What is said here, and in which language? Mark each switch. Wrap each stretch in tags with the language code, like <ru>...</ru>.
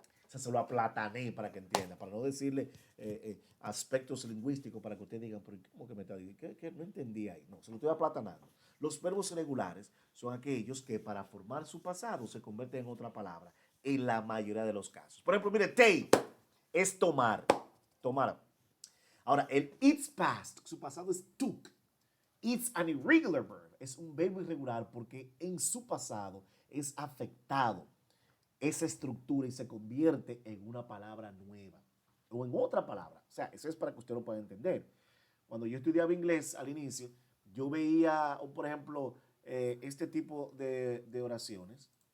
<es>O sea, se lo aplatané para que entienda, para no decirle aspectos lingüísticos para que usted diga, pero ¿cómo que me está diciendo? ¿Qué? No entendí ahí. No, se lo estoy aplatanando. Los verbos irregulares son aquellos que para formar su pasado se convierten en otra palabra en la mayoría de los casos. Por ejemplo, mire, take es tomar. Tomar. Ahora, el</es> <en>it's past,</en> <es>su pasado es took.</es> <en>It's an irregular verb.</en> <es>Es un verbo irregular porque en su pasado es afectado esa estructura y se convierte en una palabra nueva o en otra palabra. O sea, eso es para que usted lo pueda entender. Cuando yo estudiaba inglés al inicio, yo veía, por ejemplo, este tipo de oraciones.</es>